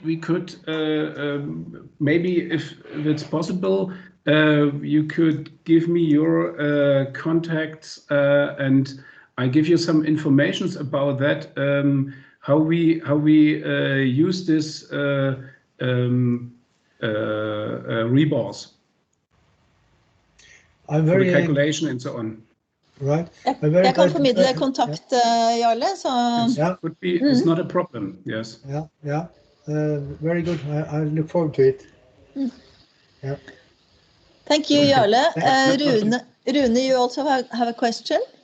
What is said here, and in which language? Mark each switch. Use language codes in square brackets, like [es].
[en] We could maybe if it's possible, you could give me your contacts and I give you some informations about that. How we use this rebars. I'm for very the calculation and so on. Right. [no] Jeg kan formidle kontakt, Jarle. Så. [en] Would be, it's not a problem, yes. Yeah. Very good. I look forward to it. Yeah. Thank you, Jarle. Rune, you also have a question?